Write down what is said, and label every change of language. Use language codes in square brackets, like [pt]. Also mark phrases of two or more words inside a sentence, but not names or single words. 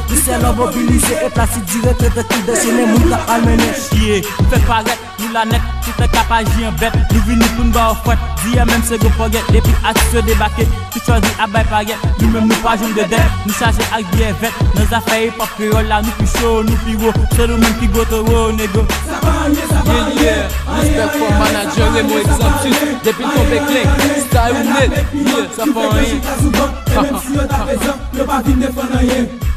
[ht] Di sè lò mobilize, e plasi dirèk, e tout dechine, moun ka almené. Yeah, fè parèt Nou la nèt, tout lè k ap aji an bèt. Nou vini pou nou ba ou fwèt. Diye menm se go fògèt. Depi atis yo debake, tout chwazi ap bay pagèt. Nou menm nou pa jwenn de dèt. Nou chaje ak biyè vèt. Nan zafè hip hop kreyòl la, nou pi chou, nou pi wo. Se nou menm ki go to wo, nego. [en] Yeah, yeah. Respect for manager, [ht] Remo Exemple sis. Depi nou tonbe klenk, style ou net. Yeah, sa fè anyen.